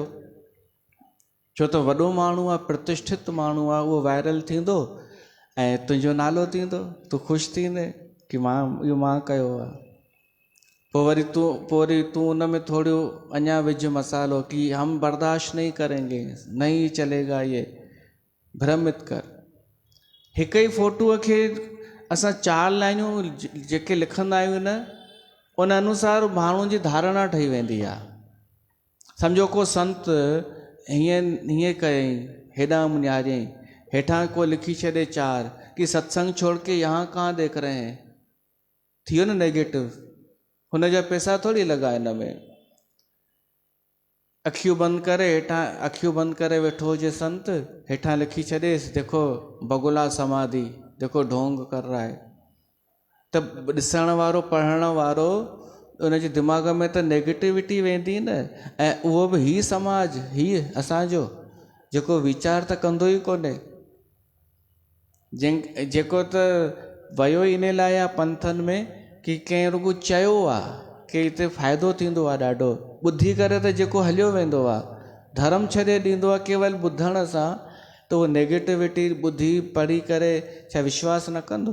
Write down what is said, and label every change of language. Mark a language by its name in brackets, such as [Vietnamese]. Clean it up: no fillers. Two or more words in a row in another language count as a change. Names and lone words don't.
[Sindhi] छो त वॾो माण्हू आहे, प्रतिष्ठित माण्हू आहे, उहो वायरल थींदो ऐं तुंहिंजो नालो थींदो, तूं ख़ुशि थींदे कि इहो मां कयो आहे। पोइ वरी तूं उन में थोरो अञा विझ मसालो कि [Hindi] हम बर्दाश्त नहीं करेंगे, नहीं चलेगा, ये भ्रमित कर। [Sindhi] हिक ई फोटूअ खे असां 4 लाइनियूं जेके लिखंदा आहियूं न, उन अनुसार माण्हुनि जी धारणा ठही वेंदी आहे। सम्झो को संत हीअं कयईं, हेॾां मुनियारियईं, हेठां को लिखी छॾे 4 कि [Hindi] सत्संग छोड़ के यहाँ कहाँ देख रहे हैं, [Sindhi] थी वियो न नेगेटिव। हुन जा पैसा थोड़ी लॻा हिन में। अखियूं बंदि करे वेठो हुजे संत, हेठां लिखी छॾेसि [Hindi] देखो बगुला समाधि, देखो ढोंग कर रहा है। [Sindhi] त ॾिसण वारो, पढ़ण वारो, उनजे दिमाग़ में त नेगेटिविटी वेंदी न। ऐं उहो बि ही समाज, ही असांजो, जेको वीचार त कंदो ई कोन्हे, जेको त वियो इन लाइ आहे पंथनि में कि कंहिं रुॻो चयो आहे कि हिते फ़ाइदो थींदो आहे ॾाढो, ॿुधी करे त जेको हलियो वेंदो आहे, धर्म छॾे ॾींदो आहे केवल ॿुधण सां, त उहो नेगेटिविटी ॿुधी पढ़ी करे छा विश्वास न कंदो?